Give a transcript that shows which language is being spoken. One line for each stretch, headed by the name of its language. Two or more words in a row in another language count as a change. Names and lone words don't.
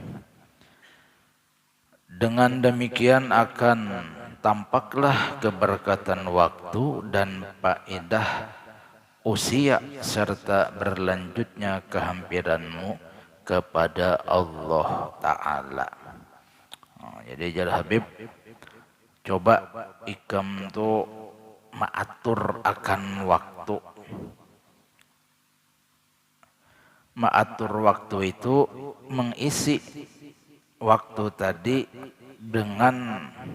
Indonesian: Dengan demikian akan tampaklah keberkatan waktu dan faedah usia serta berlanjutnya kehampiranmu kepada Allah Ta'ala.
Banjar: Jadi jar Habib, coba ikam tuh mengatur akan waktu.
Indonesian: Mengatur waktu itu mengisi waktu tadi dengan